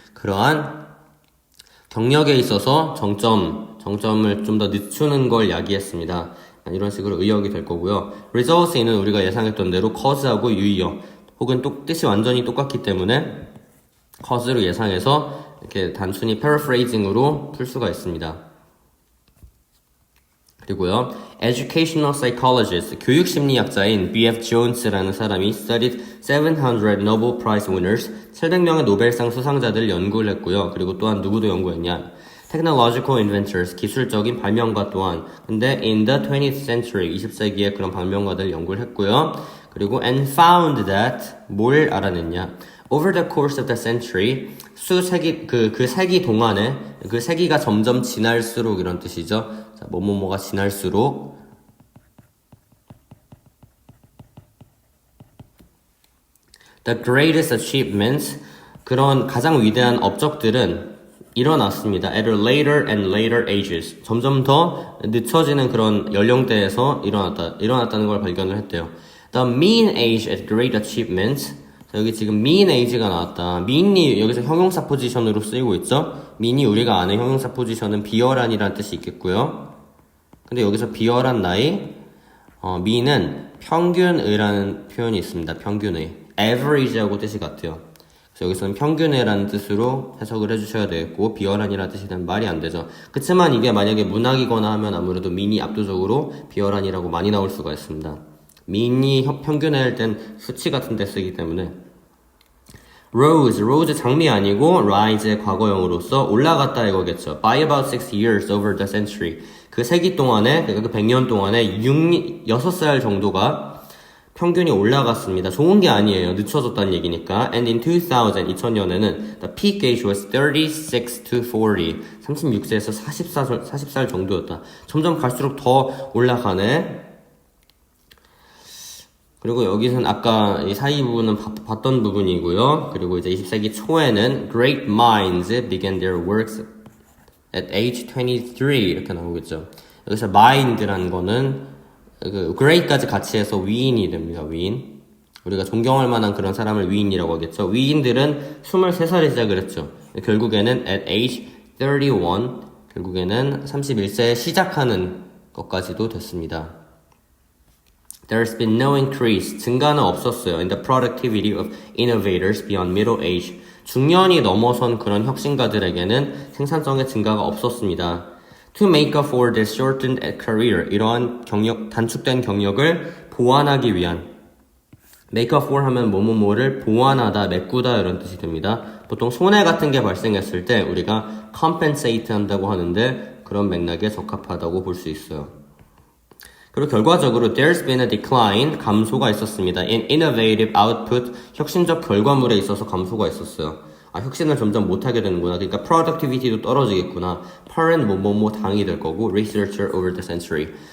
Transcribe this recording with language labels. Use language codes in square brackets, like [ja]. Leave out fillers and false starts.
[ko] 그러한 경력에 있어서 정점을 좀 더 늦추는 걸 야기했습니다. 이런 식으로 의역이 될 거고요. results in은 우리가 예상했던 대로 cause하고 유의어, 혹은 뜻이 완전히 똑같기 때문에 cause로 예상해서 이렇게 단순히 paraphrasing으로 풀 수가 있습니다. 그리고요, educational psychologist, 교육심리학자인 B.F. Jones라는 사람이 [en] studied 700 Nobel Prize winners, [ko] 700명의 노벨상 수상자들을 연구를 했고요. 그리고 또한 누구도 연구했냐? [en] technological inventors, [ko] 기술적인 발명가 또한. 근데 [en] in the 20th century, [ko] 20세기에 그런 발명가들을 연구를 했고요. 그리고 [en] and found that, [ko] 뭘 알아냈냐? [en] Over the course of the century, [ko] 수세기, 그 세기 동안에, 그 세기가 점점 지날수록 이런 뜻이죠. 자, 뭐뭐뭐가 지날수록 [en] the greatest achievements, [ko] 그런 가장 위대한 업적들은 일어났습니다. [en] At later and later ages. [ko] 점점 더 늦춰지는 그런 연령대에서 일어났다는 걸 발견을 했대요. [en] The mean age at great achievements. [ko] 자, 여기 지금 mean age가 나왔다. mean이 여기서 형용사 포지션으로 쓰이고 있죠. mean이 우리가 아는 형용사 포지션은 비열한이라는 뜻이 있겠고요. 근데 여기서 비열한 나이, mean은 평균의라는 표현이 있습니다. 평균의. average하고 뜻이 같아요. 그래서 여기서는 평균의라는 뜻으로 해석을 해주셔야 되겠고, 비열한이라는 뜻이 되면 말이 안 되죠. 그치만 이게 만약에 문학이거나 하면 아무래도 mean이 압도적으로 비열한이라고 많이 나올 수가 있습니다. mean이 평균의일 땐 수치 같은 데 쓰기 때문에. rose 장미 아니고 rise의 과거형으로서 올라갔다 이거겠죠. [en] by about 6 years over the century. [ko] 그 세기 동안에, 그 100년 동안에 6살 정도가 평균이 올라갔습니다. 좋은 게 아니에요. 늦춰졌다는 얘기니까. [en] And in [ko] 2000년에는 [en] the peak age was 36 to 40. [ko] 36세에서 40살 정도였다. 점점 갈수록 더 올라가네. 그리고 여기서는 아까 이 사이 부분은 봤던 부분이고요. 그리고 이제 20세기 초에는 [en] great minds began their works at age 23 [ko] 이렇게 나오겠죠. 여기서 mind라는 거는 그 great까지 같이 해서 위인이 됩니다. 위인. 우리가 존경할 만한 그런 사람을 위인이라고 하겠죠. 위인들은 23살에 시작을 했죠. 결국에는 [en] at age 31, [ko] 결국에는 31세에 시작하는 것까지도 됐습니다. [en] There's been no increase, [ko] 증가는 없었어요. [en] In the productivity of innovators beyond middle age. [ko] 중년이 넘어선 그런 혁신가들에게는 생산성의 증가가 없었습니다. [en] To make up for this shortened career, [ko] 이러한 단축된 경력을 보완하기 위한. make up for 하면 뭐뭐뭐를 보완하다, 메꾸다 이런 뜻이 됩니다. 보통 손해 같은 게 발생했을 때 우리가 compensate 한다고 하는데 그런 맥락에 적합하다고 볼 수 있어요. 그리고 결과적으로 [en] there's been a decline, [ko] 감소가 있었습니다. [en] in innovative output, [ko] 혁신적 결과물에 있어서 감소가 있었어요. 혁신을 점점 못하게 되는구나. 그러니까 productivity도 떨어지겠구나. parent 뭐뭐뭐 당이 될 거고 researcher over the century.